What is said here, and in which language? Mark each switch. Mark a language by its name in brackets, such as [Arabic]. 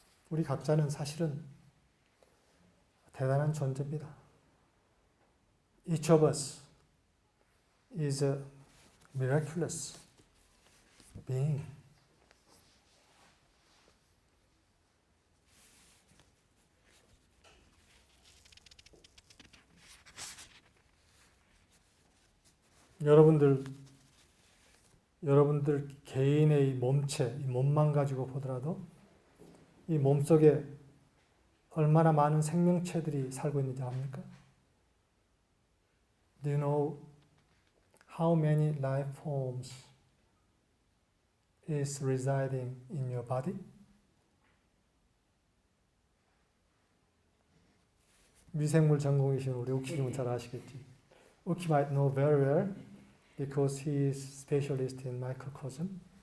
[Korean] 우리 각자는 사실은 대단한 존재입니다. [English] Each of us is a miraculous being. [Korean] 여러분들 개인의 몸체, 이 몸만 가지고 보더라도 이 몸속에 얼마나 많은 생명체들이 살고 있는지 압니까? [English] Do you know how many life forms is residing in your body? [Korean] 미생물 전공이신 우리 우키님은 잘 아시겠지. [English] 우키 might know very well because he is specialist in microcosm.